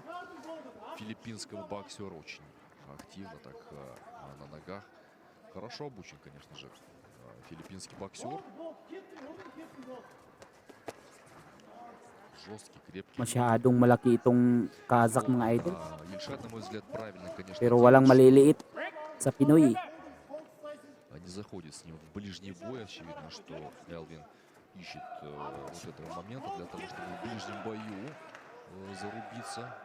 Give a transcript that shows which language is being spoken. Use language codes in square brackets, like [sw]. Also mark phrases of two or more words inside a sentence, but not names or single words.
[ru] Филиппинского боксера очень активно так на ногах. Хорошо обучен, конечно же, филиппинский боксер. Жесткий, крепкий. [tl] Masyadong malaki itong Kazakh mga idol. [ru] Ильшат, на мой взгляд, правильно, конечно, [tl] Pero [ru] делает, [tl] walang [ru] что [tl] maliliit sa Pinoy. [ru] не заходит с ним в ближний бой. Очевидно, что Элвин ищет вот этого момента для того, чтобы в ближнем бою зарубиться.